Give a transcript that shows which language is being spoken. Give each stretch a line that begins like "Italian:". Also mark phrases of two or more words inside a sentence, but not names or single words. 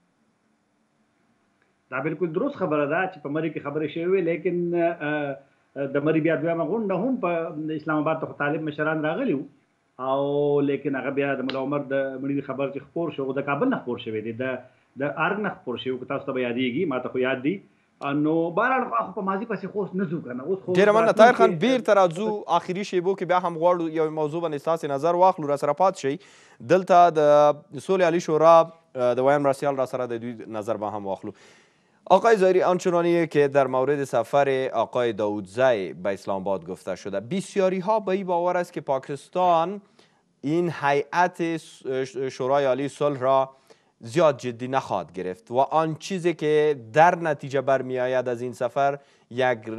Pashto: دا بالکل درست خبره ده چې په مري کې خبرې شوې وې، لیکن د مري بیا دویمه غونډه هم په اسلام آباد ته طالب مشران راغلي وو، او لیکن هغه بیا د ملا عمر د مړینې خبر چې خپور شو د کابل نه خپور شوی دی، د ارګ نه خپور شوی، که تاسو ته به یادېږي، ما ته خو یاد دي. نو بهرحال خو په ماضي پسې خو اوس نه ځو که نه. اوس خو ډېره مننه طاهر خان، بیرته راځو آخري شیبو کې، بیا هم غواړو یو موضوع باندې ستاسې نظر واخلو. راسره پاتې شئ. دلته د سولې عالي شورا د ویم راسیال راسره د دوی نظر با هم واخلو.
Persian: آقای ظاهری، آنچنانی که در مورد سفر آقای داودزی به اسلام آباد گفته شده، بسیاری ها به این باور است که پاکستان این هیئت شورای عالی صلح را زیاد جدی نخواهد گرفت و آن چیزی که در نتیجه برمی آید از این سفر یک